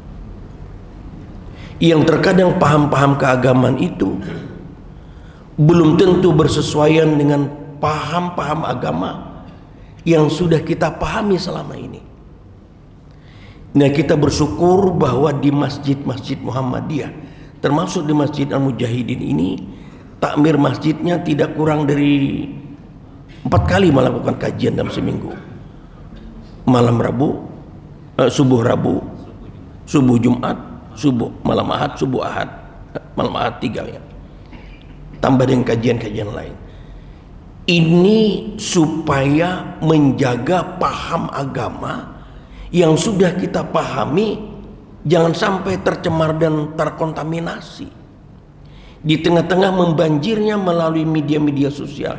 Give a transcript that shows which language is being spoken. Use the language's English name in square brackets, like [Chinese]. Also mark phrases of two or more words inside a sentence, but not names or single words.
[Indonesian] yang terkadang paham-paham keagamaan itu belum tentu bersesuaian dengan paham-paham agama yang sudah kita pahami selama ini. Nah, kita bersyukur bahwa di masjid-masjid Muhammadiyah, termasuk di Masjid Al-Mujahidin ini, takmir masjidnya tidak kurang dari 4 kali melakukan kajian dalam seminggu. Malam Rabu, subuh Rabu, subuh Jumat, subuh malam Ahad, subuh Ahad, malam Ahad 3 ya. Tambah dengan kajian-kajian lain. Ini supaya menjaga paham agama yang sudah kita pahami jangan sampai tercemar dan terkontaminasi. Di tengah-tengah membanjirnya melalui media-media sosial.